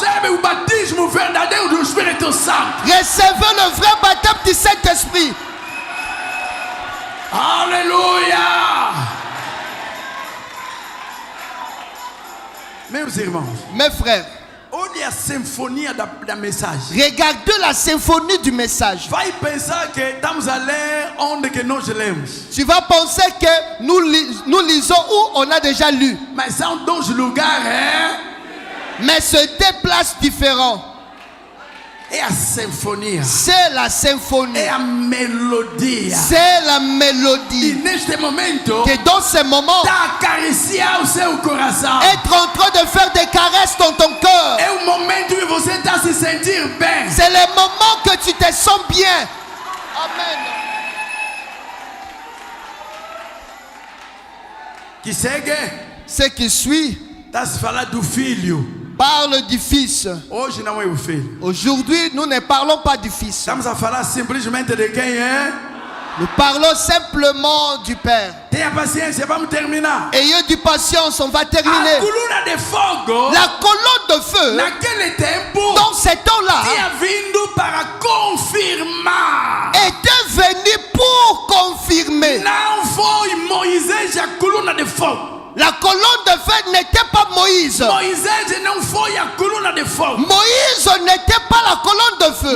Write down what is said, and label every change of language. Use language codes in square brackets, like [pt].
[pt] Recebe o batismo verdadeiro do Espírito Santo. [fr] Recevez le vrai baptême du Saint-Esprit. [pt] Aleluia. Meus irmãos, [fr] Mes frères, [pt] olha a sinfonia da mensagem. [fr] regardez la symphonie du message. [pt] Vai pensar que estamos a ler onde que nós lemos. [fr] Tu vas penser que nous lisons où on a déjà lu. [pt] Mas são dois lugares, hein? [fr] Mais c'est deux places différentes. [pt] É a sinfonia. [fr] C'est la symphonie. [pt] É a melodia. [fr] C'est la [pt] E [fr] mélodie. [pt] neste momento, [fr] Que dans ce moment, [pt] está a acariciar o seu coração. [fr] être en train de faire des caresses dans ton cœur. [pt] É o momento que você está a se sentir bem. [fr] C'est le moment que tu te sens bien. Amen. [pt] Que segue, [fr] Ce qui suit [pt] está se falar do filho. [fr] parle du Fils. [pt] Hoje não é o filho. [fr] Aujourd'hui, nous ne parlons pas du Fils. [pt] Estamos a falar simplesmente de quem é. [fr] Nous parlons simplement du Père. [pt] Tenha paciência, vamos terminar. [fr] Ayez du patience, on va [pt] A [fr] terminer. [pt] coluna de fogo, [fr] La colonne de feu, [pt] naquele tempo, [fr] dans ces temps-là, [pt] tinha vindo para confirmar. [fr] était venue pour confirmer. [pt] Não foi Moisés a coluna de fogo. [fr] La colonne de feu n'était pas Moïse. [pt] Moisés não foi a coluna de fogo. [fr] Moïse n'était pas la colonne de feu.